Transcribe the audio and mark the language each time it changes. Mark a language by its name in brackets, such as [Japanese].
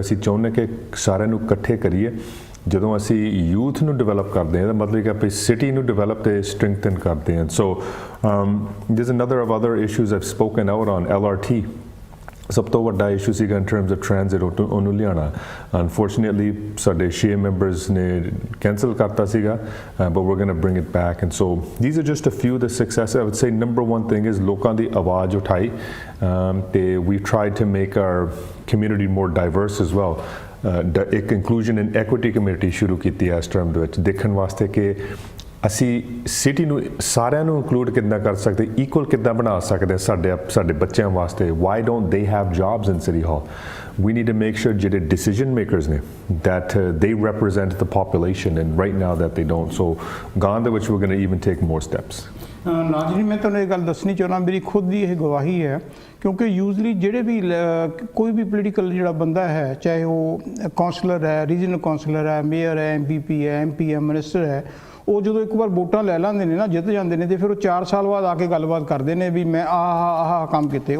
[Punjabi] ਅਸੀਂ ਚਾਹੁੰਦੇ ਕਿ ਸਾਰਿਆਂ ਨੂੰ ਇਕੱਠੇ ਕਰੀਏ। ਜਦੋਂ ਅਸੀਂ ਯੂਥ ਨੂੰ ਡਿਵੈਲਪ ਕਰਦੇ ਹਾਂ, ਤਾਂ ਮਤਲਬ ਕਿ ਆਪਣੀ ਸਿਟੀ ਨੂੰ ਡਿਵੈਲਪ ਤੇ ਸਟਰੈਂਥਨ ਕਰਦੇ ਹਾਂ। [English] So there's another of other issues I've spoken out on, LRT। [Punjabi] ਸਭ ਤੋਂ ਵੱਡਾ ਇਸ਼ੂ ਸੀਗਾ [English] in terms of transit [Punjabi] ਉਹਨੂੰ ਲਿਆਉਣਾ। [English] Unfortunately [Punjabi] ਸਾਡੇ 6 members ਨੇ cancel ਕਰਤਾ ਸੀਗਾ, [English] but we're going to bring it back। And so these are just a few of the successes। I would say number 1 thing is [Punjabi] ਲੋਕਾਂ ਦੀ ਆਵਾਜ਼ ਉਠਾਈ, ਤੇ [English] we've tried to make our community more diverse as well। [Punjabi] ਇੱਕ inclusion and equity committee ਸ਼ੁਰੂ ਕੀਤੀ ਹੈ ਇਸ term ਦੇ ਵਿੱਚ, ਦੇਖਣ ਵਾਸਤੇ ਕਿ ਅਸੀਂ ਸਿਟੀ ਨੂੰ ਸਾਰਿਆਂ ਨੂੰ ਇਨਕਲੂਡ ਕਿੱਦਾਂ ਕਰ ਸਕਦੇ, ਇਕੁਅਲ ਕਿੱਦਾਂ ਬਣਾ ਸਕਦੇ ਸਾਡੇ ਬੱਚਿਆਂ ਵਾਸਤੇ। [English] Why don't they have jobs in city hall? We need to make sure [Punjabi] ਜਿਹੜੇ decision makers ਨੇ [English] that they represent the population, and right now that they don't। So [Punjabi] ਗਾਂ ਦੇ ਵਿੱਚ [English] we're going to even take more steps। [Punjabi] Nazreen, ਮੈਂ ਤੁਹਾਨੂੰ ਇਹ ਗੱਲ ਦੱਸਣੀ ਚਾਹੁੰਦਾ, ਮੇਰੀ ਖੁਦ ਦੀ ਇਹ ਗਵਾਹੀ ਹੈ, ਕਿਉਂਕਿ ਯੂਜ਼ਲੀ ਜਿਹੜੇ ਵੀ ਕੋਈ ਵੀ ਪੋਲੀਟੀਕਲ ਜਿਹੜਾ ਬੰਦਾ ਹੈ, ਚਾਹੇ ਉਹ ਕੌਂਸਲਰ ਹੈ, ਰੀਜਨਲ ਕੌਂਸਲਰ ਹੈ, ਮੇਅਰ ਹੈ, MPP ਹੈ, MP ਹੈ, ਮਿਨਿਸਟਰ ਹੈ, ਉਹ ਜਦੋਂ ਇੱਕ ਵਾਰ ਵੋਟਾਂ ਲੈ ਲੈਂਦੇ ਨੇ ਨਾ, ਜਿੱਤ ਜਾਂਦੇ ਨੇ, ਤੇ ਫਿਰ ਉਹ 4 ਸਾਲ ਬਾਅਦ ਆ ਕੇ ਗੱਲਬਾਤ ਕਰਦੇ ਨੇ ਵੀ ਮੈਂ ਆਹ ਕੰਮ ਕੀਤੇ।